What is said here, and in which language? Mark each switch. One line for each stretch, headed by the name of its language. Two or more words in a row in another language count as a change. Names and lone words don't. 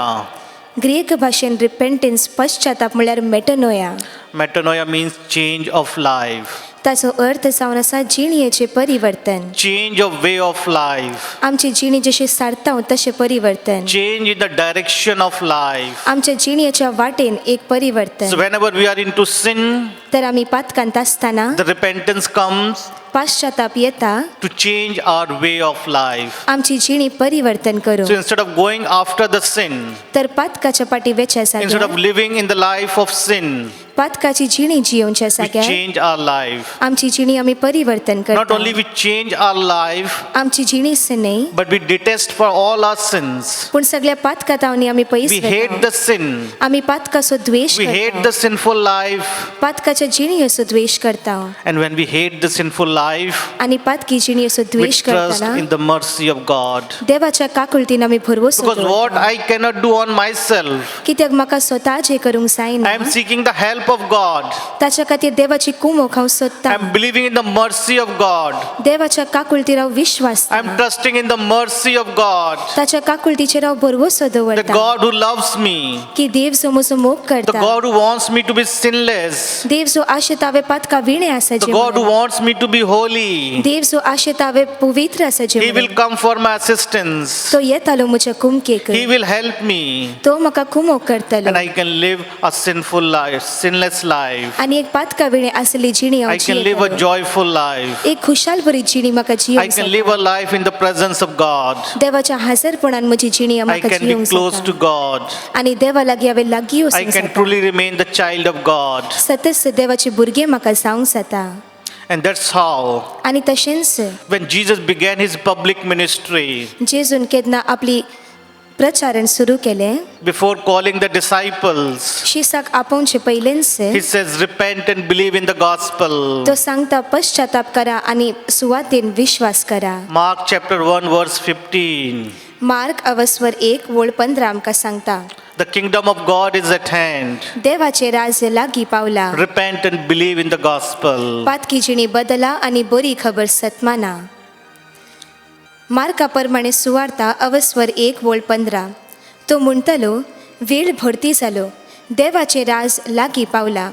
Konkani: ग्रीक भाशेन रिपेंटन्स पश्चाताप म्हळ्यार मेटनोया.
English: Metanoia means change of life.
Konkani: ताचो अर्थ जावन आसा जिणयेचें परिवर्तन.
English: change of way of life,
Konkani: आमची जिणी जशी सारता तशें परिवर्तन.
English: change in the direction of life.
Konkani: आमच्या जिणयेच्या वाटेन एक So
English: परिवर्तन. whenever we are into sin,
Konkani: तर आमी पातकांत आसतना
English: the repentance comes
Konkani: पाश्चाताप येता
English: to change our way of life.
Konkani: आमची जिणी परिवर्तन So
English: करूं. instead of going after the sin,
Konkani: तर पातकाच्या पाटी वेच्या
English: instead of जाग्यार living in the life of sin,
Konkani: पातकाची जिणी जियोवच्या we
English: जाग्यार change our life.
Konkani: आमची जिणी आमी परिवर्तन Not
English: करता. only we change our life,
Konkani: आमची जिणीच न्ही
English: but we detest for all our sins.
Konkani: पूण सगळ्या पातकातांनी आमी पयस
English: We hate वता. the sin.
Konkani: आमी पातकाचो द्वेष
English: We hate करता. the sinful life.
Konkani: पातकाच्या जिणयेचो द्वेष करता.
English: And when we hate the sinful life,
Konkani: आनी पातकी जिणयेचो we
English: द्वेष
Konkani: trust
English: करतना in the mercy of God.
Konkani: देवाच्या काकुळतीन आमी भरवोस
English: Because what I cannot do on myself,
Konkani: कित्याक म्हाका स्वताच हें करूंक जायना.
English: I am seeking the help of God.
Konkani: ताच्या खातीर देवाची कुमोक हांव सोदतां.
English: I am believing in the mercy of God.
Konkani: देवाच्या काकुळतीर हांव विश्वास
English: I am trusting in the mercy of God.
Konkani: ताच्या काकुळतीचेर हांव भरवोस The
English: दवरतां God who loves me,
Konkani: की देव जो म्हजो मोग the
English: करता. God who wants me to be sinless,
Konkani: देव जो आशेता हांवें पातका विणे आसा the
English: जे God who म्हणून. wants me to be holy.
Konkani: देव जो आशेता हांवें पवित्र आसा जे
English: He will म्हणून. come for my assistance.
Konkani: तो येतालो म्हज्या कुमकेक.
English: He will help me,
Konkani: तो म्हाका कुमोक करतलो.
English: and I can live a sinful life, sinless life.
Konkani: आनी एक पातका विणे आसली जिणी हांव
English: I can live a जियेतालो. joyful life.
Konkani: एक खुशाल बरी जिणी म्हाका I
English: जियोंक
Konkani: can
English: जाता. live a life in the presence of God.
Konkani: देवाच्या हाजरपणान म्हजी जिणी I
English: म्हाका can be जियोंक close to जाता.
Konkani: God. आनी देवा लागीं हांवें लागीं I
English: वचूंक
Konkani: can
English: जाता. truly remain the child of God.
Konkani: सतत देवाचे भुरगे म्हाका जावंक जाता.
English: And that's how,
Konkani: आनी तशेंच
English: when Jesus began his public ministry,
Konkani: जेजून केन्ना आपली प्रचारण सुरू केलें
English: before calling the disciples,
Konkani: शिसाक आपोवचे पयलेंच
English: he says, repent and believe in the gospel.
Konkani: तो सांगता पश्चाताप करा आनी सुवातेन विश्वास करा.
English: Mark chapter 1 verse 15.
Konkani: मार्क अवस्वर 1 वोळ 15 आमकां सांगता
English: The kingdom of God is at hand.
Konkani: देवाचे राज्य लागीं पावला.
English: Repent and believe in the gospel.
Konkani: पातकी जिणी बदला आनी बरी खबर सतमाना. मार्का प्रमाणे सुवार्ता अवस्वर 1 वोळ 15. तो म्हणटलो वेळ भरती जालो, देवाचे राज लागीं पावला.